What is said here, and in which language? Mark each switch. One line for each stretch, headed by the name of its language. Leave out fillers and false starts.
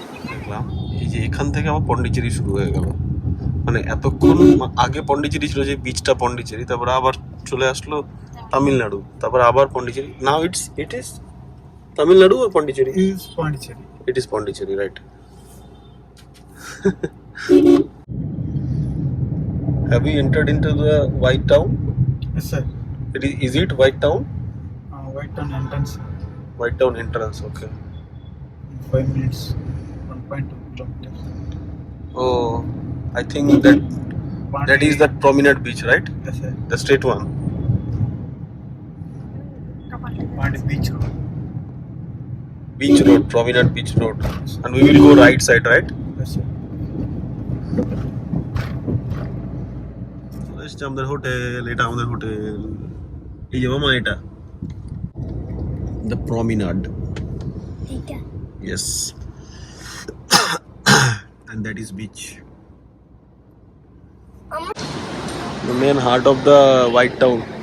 Bangla: দেখলাম এই যে এখান থেকে আমার পন্ডিচেরি শুরু হয়ে গেল। মানে এতক্ষণ আগে পন্ডিচেরি ছিল, যে বিচটা পন্ডিচেরি, তারপর আবার চলে আসলো তামিলনাড়ু, তারপর আবার পন্ডিচেরি।
English: Now it is Tamil Nadu or Pondicherry? It is Pondicherry, right? Have we entered into the White Town? Yes, sir. Is it White Town? White Town entrance. White Town entrance, okay. 5 minutes, 1.2 kilometers. Oh, I think that is that prominent beach, right? Yes, sir. The straight one. Pondi Beach Road. Beach Road, prominent beach road. And we will go right side, right? Yes, sir.
Bangla: এসছে আমাদের hotel, এটা আমাদের hotel. এই যে মামা এটা
English: The promenade, yes, and that is beach. The main heart of the White Town.